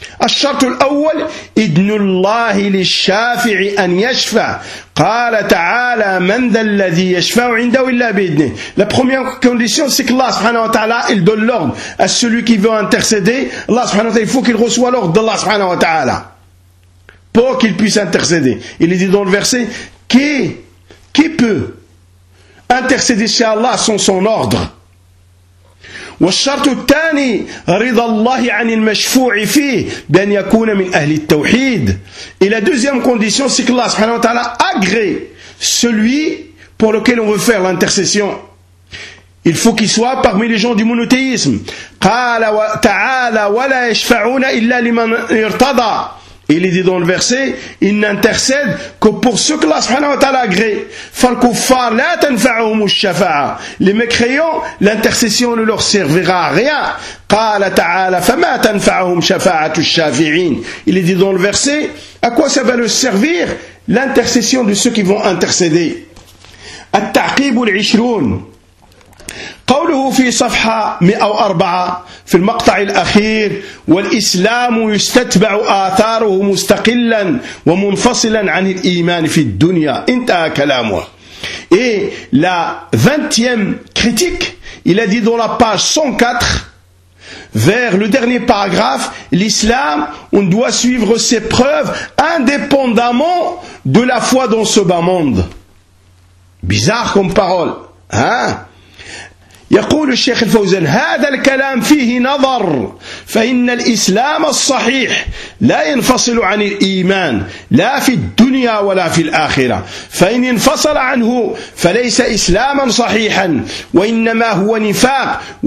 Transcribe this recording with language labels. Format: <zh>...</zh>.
<ar>الشرط الأول إذن الله للشافع أن يشفع قال تعالى من ذا الذي يشفع عنده إلا بإذنه.</ar> <fr>La première condition c'est que Allah subhanahu wa ta'ala il donne l'ordre à celui qui veut intercéder. Allah subhanahu wa ta'ala il faut qu'il reçoive l'ordre d'Allah subhanahu wa ta'ala pour qu'il puisse intercéder. Il est dit dans le verset qui peut intercéder chez Allah sans son ordre.</fr> <ar>والشرط الثاني رضا الله عن المشفوع فيه بأن يكون من أهل التوحيد.</ar> <fr>Et la deuxième condition c'est que Allah subhanahu wa ta'ala agrée celui pour lequel on veut faire l'intercession. Il faut qu'il soit parmi les gens du monothéisme.</fr> <ar>قال تعالى ولا يشفعون إلا لمن ارتضى.</ar> <fr>Il est dit dans le verset, il n'intercède que pour ceux que Allah subhanahu wa ta'ala agrée.</fr> <ar>فَالْكُفَّارْ لَا تَنْفَعُهُمُ الشَّفَعَ.</ar> <fr>Les mécréants, l'intercession ne leur servira à rien.</fr> <ar>قَالَ تَعَالَ فَمَا تَنْفَعُهُمْ شَفَعَةُ الشَّافِعِينَ.</ar> <fr>Il est dit dans le verset, à quoi ça va leur servir l'intercession de ceux qui vont intercéder.</fr> <ar>التَعْقِيبُ الْعِشْرُونَ. قوله في صفحة 104 في المقطع الأخير والإسلام يستتبع آثاره مستقلا ومنفصلا عن الإيمان في الدنيا انتهى كلامه.</ar> <fr>Et la 20e critique, il a dit dans la page 104 vers le dernier paragraphe, l'islam, on doit suivre ses preuves indépendamment de la foi dans ce bas monde. Bizarre comme parole, hein.</fr> <ar>يقول الشيخ الفوزان هذا الكلام فيه نظر فإن الإسلام الصحيح لا ينفصل عن الإيمان لا في الدنيا ولا في الآخرة فإن انفصل عنه فليس إسلاما صحيحا وإنما هو نفاق</ar>